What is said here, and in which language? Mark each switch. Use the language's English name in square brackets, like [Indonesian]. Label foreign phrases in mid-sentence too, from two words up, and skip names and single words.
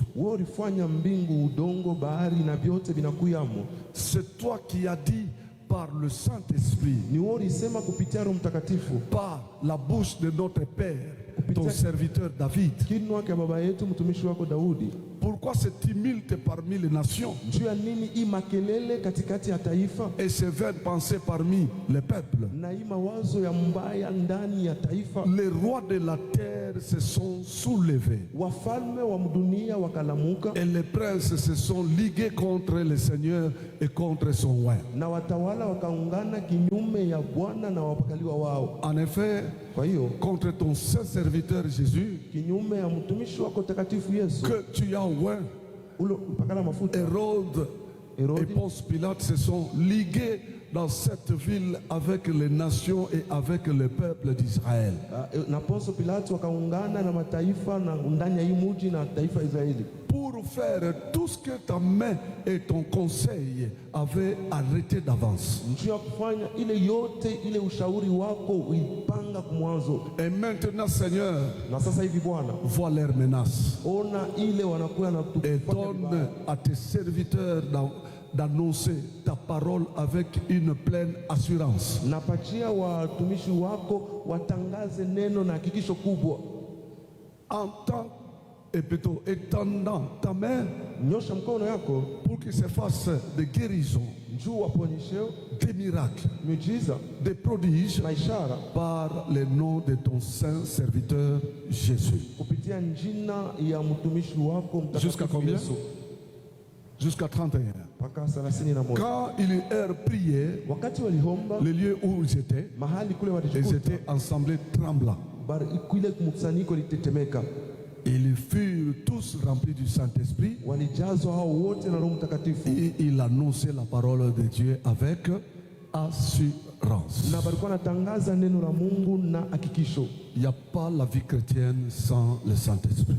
[Swahili] wewe ulifanya mbingu, udongo, bahari na vyote vinakuyamo. [French] c'est toi qui as dit par le Saint-Esprit, [Swahili] Ni wewe ulisema kupitia Roho Mtakatifu, [French] par la bouche de notre Père, ton serviteur David. [Swahili] kinywa cha baba yetu mtumishi wako Daudi. [French] Pourquoi ce tumulte parmi les nations [Swahili] Juu ya nini hii makelele katikati ya taifa [French] et ces vaines pensées parmi les peuples? [Swahili] na hii mawazo ya mbaya ndani ya taifa? [French] Les rois de la terre se sont soulevés [Swahili] Wafalme wa dunia wakalamuka, [French] et les princes se sont ligués contre le Seigneur et contre son roi. [Swahili] na watawala wakaungana kinyume ya Bwana na wapakaliwa wao. [French] En effet, [Swahili] Kwa hiyo [French] contre ton saint serviteur Jésus, [Swahili] kinyume ya mtumishi wako takatifu Yesu [French] que tu as oint, [Swahili] ule mpakala mafuta, [French] Hérode et [Swahili] Hérode [French] Ponce Pilate se sont ligués dans cette ville avec les nations et avec le peuple d'Israël. [Swahili] na Ponso Pilato wakaungana na mataifa na ndani ya hii muji na taifa Israeli, [French] Pour faire tout ce que ta main et ton conseil avaient arrêté d'avance. [Swahili] njia ya kufanya ile yote ile ushauri wako uipanga kumwanzo. [French] Et maintenant, Seigneur, [Swahili] Na sasa hivi Bwana, [French] vois leurs menaces [Swahili] ona ile wanakuwa na [French] et [Swahili] kutufanya [French] donne [Swahili] vibaya. [French] à tes serviteurs d'annoncer ta parole avec une pleine assurance. [Swahili] Napatia watumishi wako watangaze neno na hakikisho kubwa. [French] Entends et plutôt étendant ta main [Swahili] Nyosha mkono yako [French] pour qu'il se fasse des guérisons, [Swahili] njoo waponyesheo, [French] des miracles, [Swahili] miujiza [French] des prodiges [Swahili] na ishara [French] par le nom de ton saint serviteur Jésus. [Swahili] kupitia jina ya mtumishi wako [French] Jusqu'à [Swahili] mtakatifu [French] combien? [Swahili] Yesu. [French] Jusqu'à 31. [Swahili] Mpaka 31. [French] Quand ils eurent prié, [Swahili] Wakati walihomba [French] le lieu où ils étaient, [Swahili] mahali kule [French] ils [Swahili] walijikuta, [French] étaient ensemble tremblants. [Swahili] kule mkusanyiko litetemeka, [French] Ils furent tous remplis du Saint-Esprit [Swahili] walijazwa hao wote na Roho Mtakatifu, [French] et ils annonçaient la parole de Dieu avec assurance. [Swahili] na walikuwa natangaza neno la Mungu na hakikisho. [French] Il n'y a pas la vie chrétienne sans le Saint-Esprit.